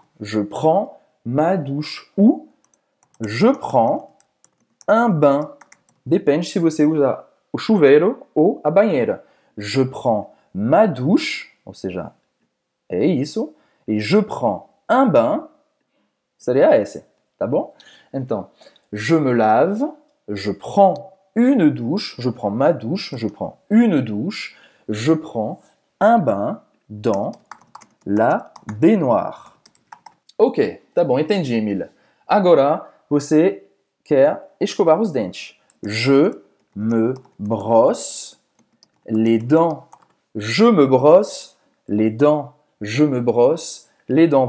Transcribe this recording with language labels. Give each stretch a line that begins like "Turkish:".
French: Je prends ma douche. Ou je prends un bain.
Portuguese: Depende se você usa o chuveiro ou a banheira.
French: Je prends ma douche,
Portuguese: ou seja, é isso. E
French: je prends un bain,
Portuguese: seria esse, tá bom? Então,
French: je me lave, je prends une douche, je prends ma douche, je prends une douche, je prends un bain dans la baignoire.
Portuguese: Ok, tá bom, entendi, Emília. Agora, você quer escovar os dentes.
French: Je me brosse les dents. Je me brosse les dents. Je me brosse les dents.